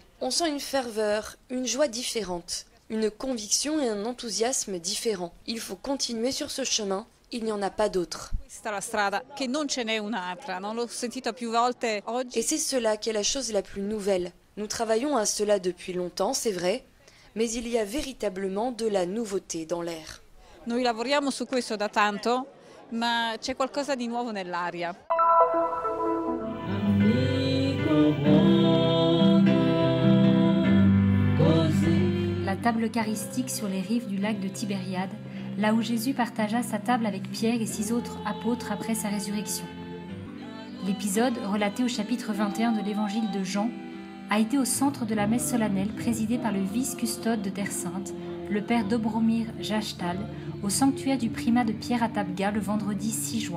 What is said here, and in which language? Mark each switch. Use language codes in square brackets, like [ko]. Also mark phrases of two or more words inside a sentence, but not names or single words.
[fr] On sent une ferveur, une joie différente, une conviction et un enthousiasme différents. Il faut continuer sur ce chemin, il n'y en a pas d'autre. Et c'est cela qui est la chose la plus nouvelle. Nous travaillons à cela depuis longtemps, c'est vrai, mais il y a véritablement de la nouveauté dans l'air. [it] Noi lavoriamo su questo da tanto, ma c'è qualcosa di nuovo nell'aria. [fr] La table eucharistique sur les rives du lac de Tibériade, là où Jésus partagea sa table avec Pierre et 6 autres apôtres après sa résurrection. L'épisode, relaté au chapitre 21 de l'évangile de Jean, a été au centre de la messe solennelle présidée par le vice-custode de Terre Sainte, le père Dobromir Jashtal, au sanctuaire du primat de Pierre à Tabga le vendredi 6 juin.